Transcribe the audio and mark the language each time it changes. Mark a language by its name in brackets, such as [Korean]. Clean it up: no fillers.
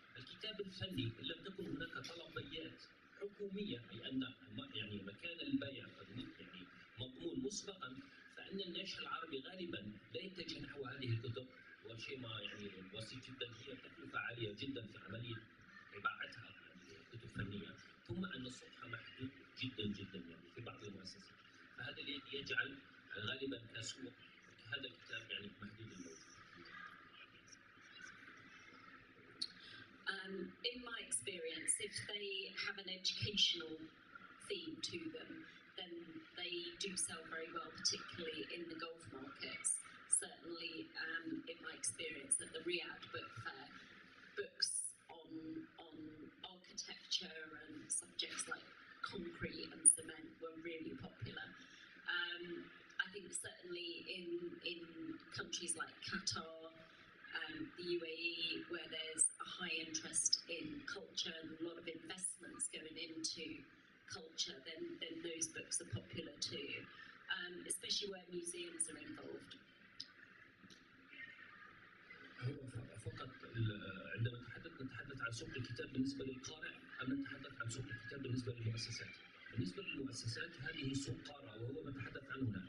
[Arabic] الكتاب الفني إن لم تكن هناك طلبيات حكومية، أي أن يعني مكان البيع قد يعني مضمون مسبقا، فإن الناشر العربي غالبا لا يتجه نحو هذه الكتب، والشيء ما يعني بسيط جدا، هي تكلفة عالية جدا في عملية طباعتها يعني كتب فنية، ثم أن سوقها محدود جدا جدا يعني في بعض المؤسسات، فهذا الذي يجعل غالبا كسوق هذا الكتاب يعني محدود الموجود. [English] In my experience, if they have an educational theme to them, then they do sell very well, particularly in the Gulf markets. Certainly, in my experience at the Riyadh Book Fair, books on architecture and subjects like concrete and cement were really popular. I think certainly in countries like Qatar, the UAE, where there's a high interest in culture and a lot of investments going into culture, then those books are popular too, especially where museums are involved. [Arabic] فقط عندما نتحدث عن سوق الكتاب بالنسبة للقارئ، أم نتحدث عن سوق الكتاب بالنسبة للمؤسسات؟ بالنسبة للمؤسسات هذه سوق قارئ، وهو ما نتحدث عنه هنا.